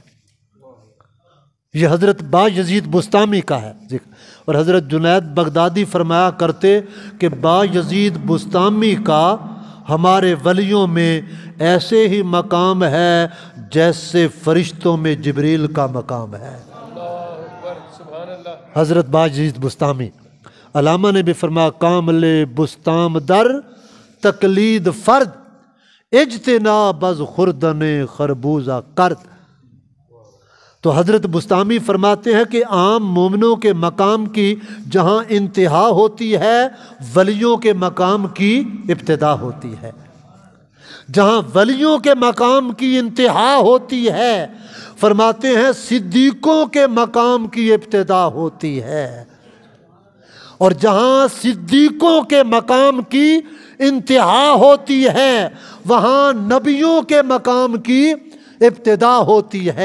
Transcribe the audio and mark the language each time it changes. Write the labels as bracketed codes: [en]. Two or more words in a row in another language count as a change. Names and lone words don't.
[ur] یہ حضرت با یزید بسطامی کا ہے ذکر، اور حضرت جنید بغدادی فرمایا کرتے کہ با یزید بسطامی کا ہمارے ولیوں میں ایسے ہی مقام ہے جیسے فرشتوں میں جبریل کا مقام ہے۔ حضرت با یزید بسطامی۔ علامہ نے بھی فرمایا [fa] کامل بستام در تقلید فرد، اجتناب از خوردن خربوزہ کرد۔ [ur] تو حضرت بسطامی فرماتے ہیں کہ عام مومنوں کے مقام کی جہاں انتہا ہوتی ہے ولیوں کے مقام کی ابتدا ہوتی ہے۔ جہاں ولیوں کے مقام کی انتہا ہوتی ہے فرماتے ہیں صدیقوں کے مقام کی ابتدا ہوتی ہے، اور جہاں صدیقوں کے مقام کی انتہا ہوتی ہے وہاں نبیوں کے مقام کی ابتدا ہوتی ہے۔